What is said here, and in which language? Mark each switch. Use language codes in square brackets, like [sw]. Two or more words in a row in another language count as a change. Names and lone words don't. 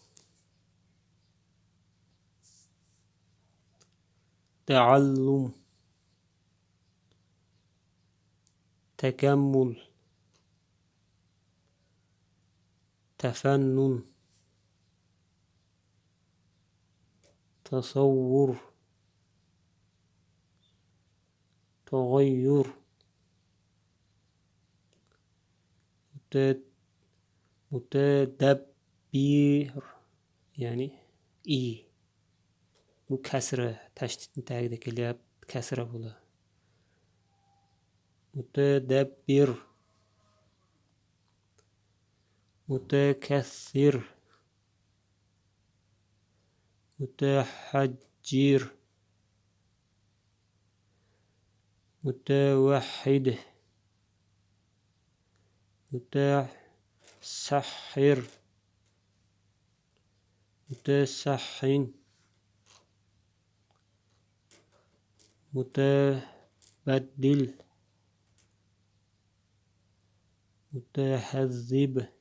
[ar] تعلم تكمل تفنن تصور تغير متدبر يعني إي [uz] bu kasra tashdidni tagida kelyapti kasra bo'ladi mutadabbir [ar] mutakassir متهجر متوحد متسحر متسخن متبدل متهذب